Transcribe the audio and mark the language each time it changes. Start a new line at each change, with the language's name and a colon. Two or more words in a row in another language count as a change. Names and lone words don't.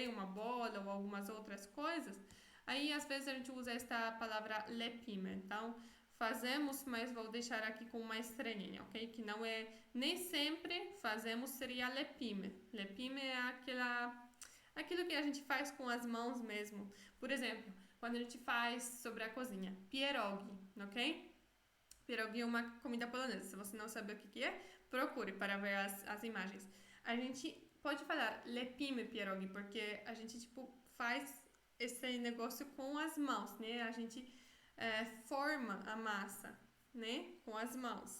Portuguese: Uma bola ou algumas outras coisas, aí às vezes a gente usa esta palavra lepimy. Então, fazemos, mas vou deixar aqui com uma estrelinha, ok? Que não é, nem sempre fazemos seria lepimy. Lepimy é aquilo que a gente faz com as mãos mesmo. Por exemplo, quando a gente faz sobre a cozinha, pierogi, ok? Pierogi é uma comida polonesa. Se você não sabe o que é, procure para ver as imagens. A gente pode falar
Polish: lepimy pierogi,
Portuguese: porque a gente, tipo, faz esse negócio com as mãos, né? A gente forma a massa, né? Com as mãos.